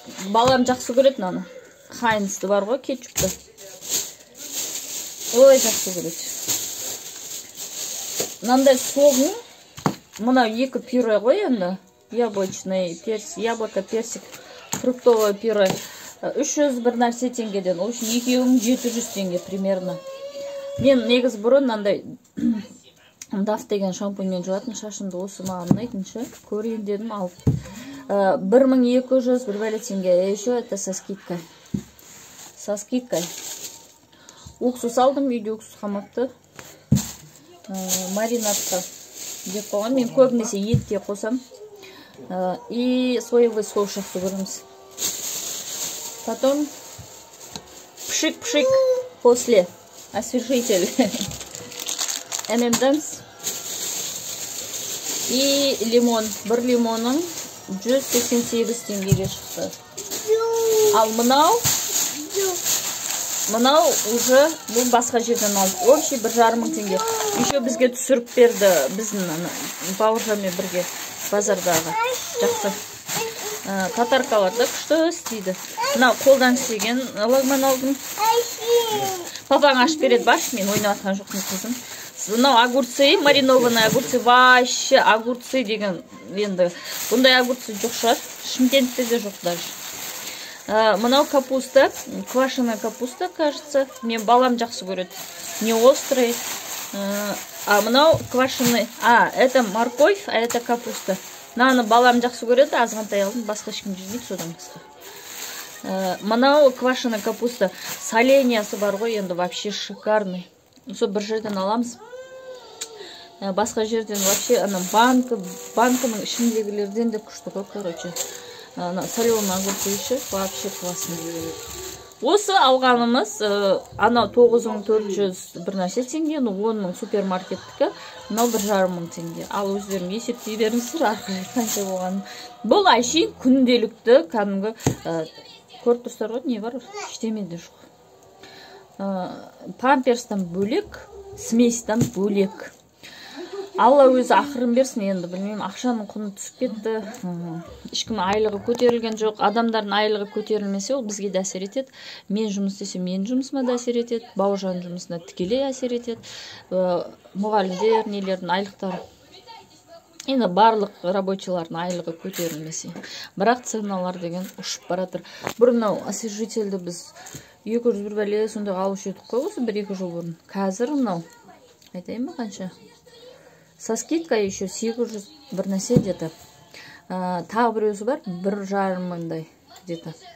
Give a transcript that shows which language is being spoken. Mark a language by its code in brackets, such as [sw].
[kk] Балам жақсы көреді аны. Хайнсты бар ғой, кетчупты. Ой, жақсы көреді. Мынандай соғың, мынау 2 пюре ғой енді. [ru] Яблочный персик, яблоко, персик, фруктовое пюре. [kk] 300 бір нәрсе теңгеден. Ол үшін екеуің 700 теңге примерно. Мен негіз бұрын мынандай даф деген шампуньмен жуатын, шашымды осы маған ұнайтыншы. Көрейін дедім, алып. 1200 бір бәле теңге. [ru] Еще это со скидкой. Со скидкой. [kk] Уксус алдым, үйде уксус қамапты. Маринадқа деп қойған. Мен көбінесе етке қосам. [ru] И соевый соус [kk] жақсы көреміз. [ru] Потом пшик-пшик после освежитель. M&M's. И лимон. [kk] Бір лимоның 188 теңгеге шықты. Ал мынау уже бұл басқа жерден алды. Общий 1,5 теңге. Еще бізге түсіріп берді. Біздің Бауыржанмен бірге базардағы. Жақсы. Татаркаларда күшті істейді. Мынау қолдан істеген лагман алдым. Папаң ашып береді, баш, мен ойнап атқан жоқпын қызым. Мынау [ru] огурцы, маринованный огурцы, вообще огурцы [kk] деген енді. Бұндай огурцы жоқ шығар. Шымкентте де жоқ даже. Мынау [ru] капуста, квашеная капуста, кажется. [kk] Мен балам жақсы көреді. [ru] Не острый. [kk] Мынау [ru] квашеный. Это морковь, а это капуста. [kk] Мынаны балам жақсы көреді, азғантай алдым, басқа ешкім жемейді, содан басқа. Мынау [ru] квашеная капуста. [kk] Солениясы бар ғой, енді вообще шикарный. Сол бір жерден аламыз. Басқа жерден вообще банканың ішіндегілерден де күшті ғой, короче. [ru] Соленый огурцы еще вообще классный. [kk] Осы алғанымыз, анау 9400 бір нәрсе теңге, 10 супермаркеттікі, мынау 1,5 теңге. Ал өздерім есептей беріңіздер, арқылы қанша болған. Бұл әшейін күнделікті, кәдімгі көріп тұрсыздар ғой, не бар? Ештемеде жоқ. Памперстан бөлек, сместан бөлек. Алла өзі ақырын берсін, енді білмеймін, ақшаның құны түсіп кетті. Ешкім айлығы көтерілген жоқ. Адамдардың айлығы көтерілмесе, ол бізге де әсер етеді. Мен жұмыс істесем, менің жұмысыма да әсер етеді. Бауыржан жұмысына тікелей әсер етеді. Мұғалімдер, нелердің айлықтары. Енді барлық рабочылардың айлығы көтерілмесе. Бірақ ценалар деген ұшып баратыр. Бұрын освежительді біз 200 бәле сонда алушы едік қой, осы 1-2 жыл бұрын. Қазір мынау айтайын ба қанша? [ru] Со скидкой еще 700 [kk] бір нәрсе [ru] где-то. Тағы бір өзі бар, 1,5 мыңдай где-то.